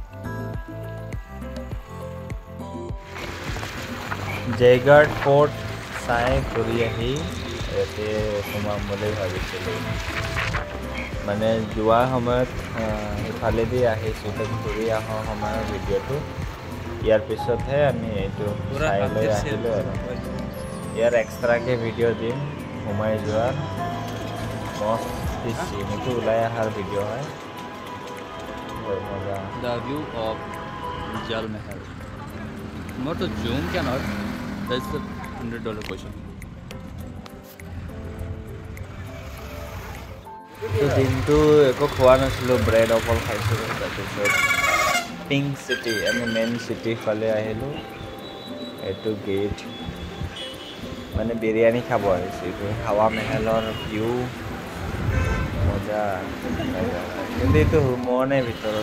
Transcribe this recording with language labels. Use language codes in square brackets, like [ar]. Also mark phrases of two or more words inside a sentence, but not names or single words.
[as] जयगढ़ फोर्ट চাই কৰি আহি ইয়াতে সোমাম বুলি ভাবিছিলোঁ মানে যোৱা সময়ত ইফালেদি আহিছোঁ ঘূৰি অহাৰ সময়ৰ ভিডিঅ'টো ইয়াৰ পিছতহে আমি এইটো চাই লৈ আহিলোঁ আৰু ইয়াৰ এক্সট্ৰাকৈ ভিডিঅ' দিম সোমাই যোৱাৰ চিনটো ওলাই অহাৰ ভিডিঅ' হয় মজা [en] The view of Jal Mahal. Not to zoom cannot. That's the $100 question. [as] তো দিনটো একো খোৱা নাছিলোঁ ব্ৰেড অকল খাইছিলোঁ তাৰপিছত পিংক চিটি আমি [en] main city [as] ফালে আহিলোঁ এইটো গেট মানে বিৰিয়ানী খাব আহিছোঁ এইটো হাৱা মেহেলৰ ভিউ মজা কিন্তু এইটো সোমোৱা নাই ভিতৰত